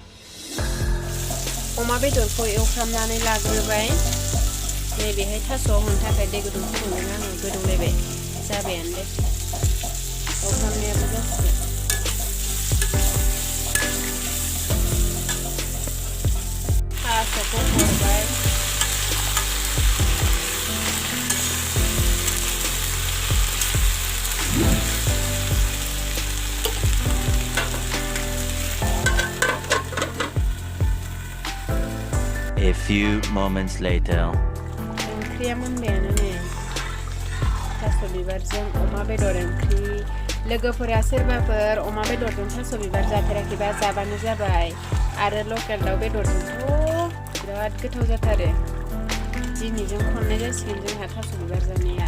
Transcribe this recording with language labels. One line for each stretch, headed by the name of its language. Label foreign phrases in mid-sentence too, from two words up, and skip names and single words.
Bodo: अमा बेदरखौ एवफ्रामनानै लाग्रोबाय। नै बेहाय थास'आव होनो थाखाय दै गुदुं फुदुंदों आङो, गोदौलायबाय, जाबायानो दे, एवफ्रामनायाबो जासिगोन। थास'खौ हरबाय।
English: A few moments later.
Bodo: ओंख्रिया मोनबायानो नै, थास' बिबारजों अमा बेदर ओंख्रि। लोगोफोरा सोरबाफोर अमा बेदरजों थास' बिबार जाफेराखैबा जाबानो जाबाय। आरो लकेल दाउ बेदरजोंथ' बिराद गोथाव जाथारो। दिनैजों खननाय जासिगोन जोंहा थास' बिबार जानाया।